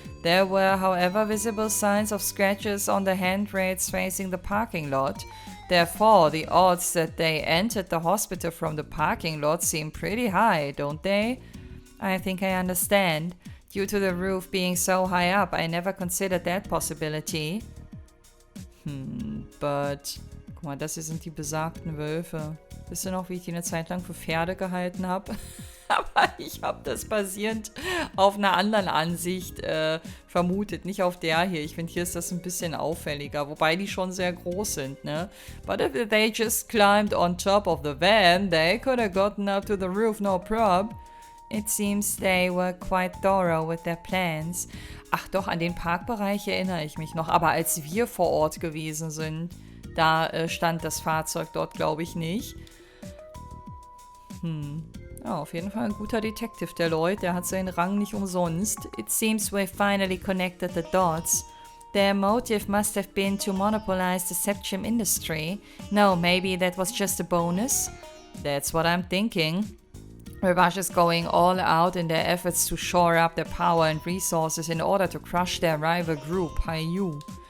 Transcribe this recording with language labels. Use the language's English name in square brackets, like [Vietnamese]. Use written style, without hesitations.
[English] There were, however, visible signs of scratches on the handrails facing the parking lot. Therefore, the odds that they entered the hospital from the parking lot seem pretty high, don't they? I think I understand. Due to the roof being so high up, I never considered that possibility. But... [German] Guck mal, das hier sind die besagten Wölfe. Wisst ihr noch, wie ich die eine Zeit lang für Pferde gehalten habe? Aber ich habe das basierend auf einer anderen Ansicht vermutet, nicht auf der hier. Ich finde, hier ist das ein bisschen auffälliger, wobei die schon sehr groß sind, ne? [English] But if they just climbed on top of the van, they could have gotten up to the roof, no prob. It seems they were quite thorough with their plans. [German] Ach doch, an den Parkbereich erinnere ich mich noch. Aber als wir vor Ort gewesen sind, da stand das Fahrzeug dort, glaube ich, nicht. Ja, auf jeden Fall ein guter Detective, der Lloyd. Der hat seinen Rang nicht umsonst. [English] It seems we finally connected the dots. Their motive must have been to monopolize the septium industry. No, maybe that was just a bonus? That's what I'm thinking. Rivage is going all out in their efforts to shore up their power and resources in order to crush their rival group, HIER.